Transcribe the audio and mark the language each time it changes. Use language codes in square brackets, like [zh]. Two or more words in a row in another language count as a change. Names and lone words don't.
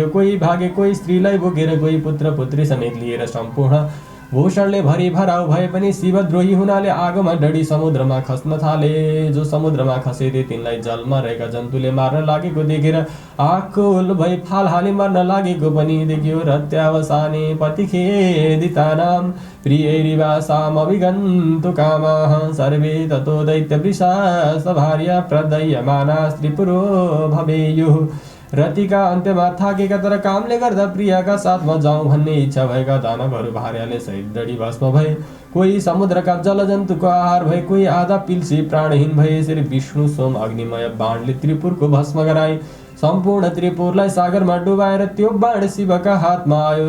[ne] कोही भागे, कोही स्त्रीलाई बोकेर, कोही पुत्र पुत्री समेत लिएर सम्पूर्ण भूषणले भरिभराउ भए पनि शिवद्रोही हुनाले आगोमा डढी समुद्रमा खस्न थाले। जो समुद्रमा खसेथे तिनलाई जलमा रहेका जन्तुले मार्न लागेको देखेर आकुल भई फाल हाली मर्न लागेको पनि देखियो। [sa] रत्यावसाने पतिखेदितानां प्रियैरिवासाम् अभिगन्तु कामाः सर्वे ततो दैत्यवृषा सभार्या प्रदयमाना स्त्रीपुरो भवेयुः। [ne] रतिका अन्त्यमा थाकेका तर कामले गर्दा प्रियाका साथमा जाउँ भन्ने इच्छा भएका दानवहरू भार्याले सहित डढी भस्म भए। कोही समुद्रका जलजन्तुको आहार भए, कोही आधा पिल्सी प्राणहीन भए। यसरी विष्णु सोम अग्निमय बाणले त्रिपुरको भस्म गराए। सम्पूर्ण त्रिपुरलाई सागरमा डुबाएर त्यो बाण शिवका हातमा आयो।